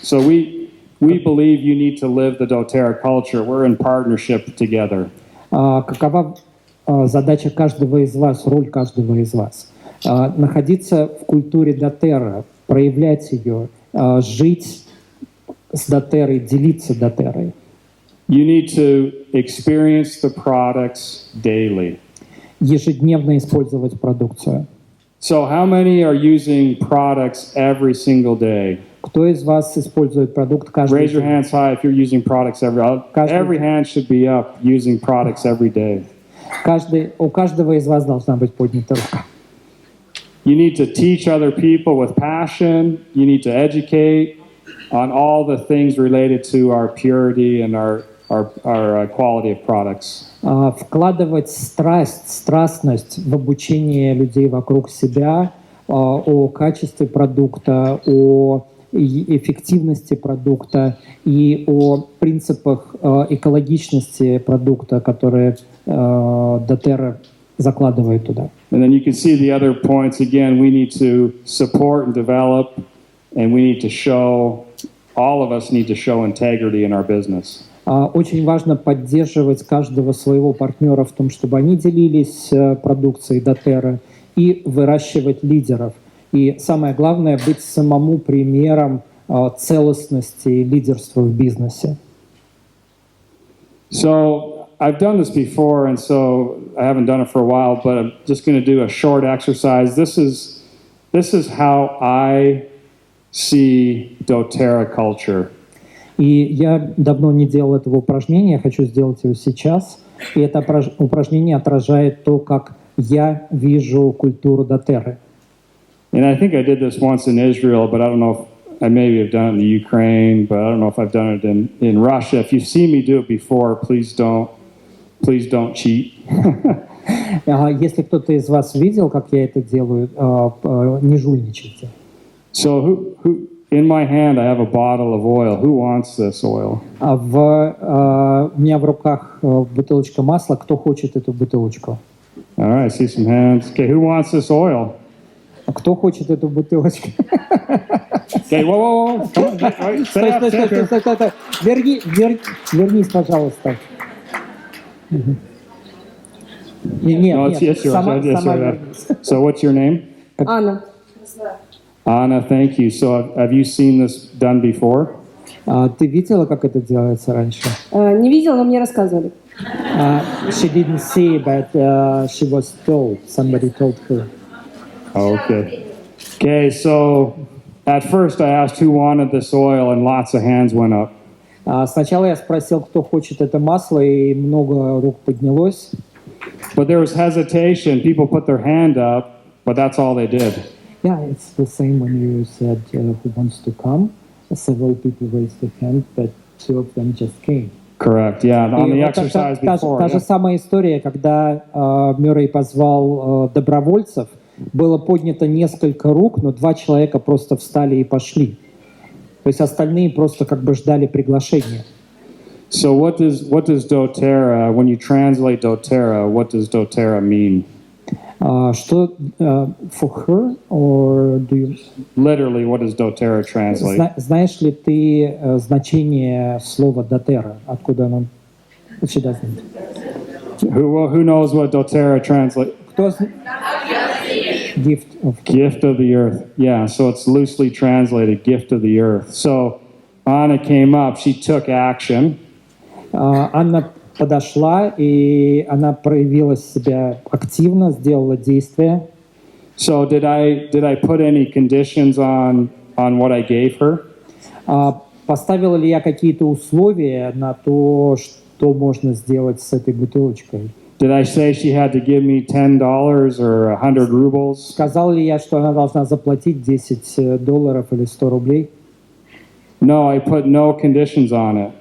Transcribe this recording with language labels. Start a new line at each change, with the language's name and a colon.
English: So we believe you need to live the doTERRA culture. We're in partnership together.
Russian: Какова задача каждого из вас, роль каждого из вас? Находиться в культуре доTERRA, проявлять ее, жить с доTERRA, делиться доTERRA.
English: You need to experience the products daily.
Russian: Ежедневно использовать продукцию.
English: So how many are using products every single day?
Russian: Кто из вас использует продукт каждый
English: Raise your
Russian: день?
English: hands high if you're using products every hand should be up using products every day.
Russian: У каждого из вас должна быть поднята рука.
English: You need to teach other people with passion. You need to educate on all the things related to our purity and our quality of products.
Russian: Вкладывать страстность в обучение людей вокруг себя, о качестве продукта, о эффективности продукта и о принципах экологичности продукта, которые doTERRA закладывает туда.
English: And then you can see the other points. Again, we need to support and develop, and we need to show, all of us need to show integrity in our business.
Russian: Очень важно поддерживать каждого своего партнера в том, чтобы они делились продукцией doTERRA и выращивать лидеров. И самое главное — быть самому примером целостности и лидерства в бизнесе.
English: So I've done this before, and so I haven't done it for a while, but I'm just going to do a short exercise. This is how I see doTERRA culture.
Russian: И я давно не делал этого упражнения, хочу сделать его сейчас. И это упражнение отражает то, как я вижу культуру doTERRA.
English: And I think I did this once in Israel, but I don't know if I maybe have done it in the Ukraine, but I don't know if I've done it in Russia. If you've seen me do it before, please don't cheat.
Russian: Если кто-то из вас видел, как я это делаю, не жульничайте.
English: So who in my hand I have a bottle of oil. Who wants this oil?
Russian: У меня в руках бутылочка масла. Кто хочет эту бутылочку?
English: All right, I see some hands. Okay, who wants this oil?
Russian: Кто хочет эту бутылочку?
English: Okay, whoa. Come on,
Russian: Стой. Вернись, пожалуйста. Нет, сама вернись.
English: So what's your name?
Russian: Анна.
English: Anna, thank you. So have you seen this done before?
Russian: Ты видела, как это делается раньше? Не видела, но мне рассказывали.
English: She didn't see, but she was told. Somebody told her. Okay, so at first I asked who wanted this oil, and lots of hands went up.
Russian: Сначала я спросил, кто хочет это масло, и много рук поднялось.
English: But there was hesitation. People put their hand up, but that's all they did. Yeah, it's the same when you said who wants to come. Several people raised their hand, but two of them just came. Correct, yeah. On the exercise before.
Russian: Та же самая история, когда Мюррей позвал добровольцев, было поднято несколько рук, но 2 человека просто встали и пошли. То есть остальные просто как бы ждали приглашения.
English: So what does doTERRA, when you translate doTERRA, what does doTERRA mean?
Russian: Что
English: for her, or do you... Literally, what does doTERRA translate?
Russian: Знаешь ли ты значение слова doTERRA? Откуда оно?
English: She doesn't. Who knows what doTERRA translates?
Russian: Кто
English: Gift of the earth. Yeah, so it's loosely translated, gift of the earth. So Anna came up, she took action.
Russian: Анна подошла, и она проявила себя активно, сделала действие.
English: So did I put any conditions on what I gave her?
Russian: Поставила ли я какие-то условия на то, что можно сделать с этой бутылочкой?
English: Did I say she had to give me $10 or 100 rubles?
Russian: Сказал ли я, что она должна заплатить $10 или 100 рублей?
English: No, I put no conditions on it.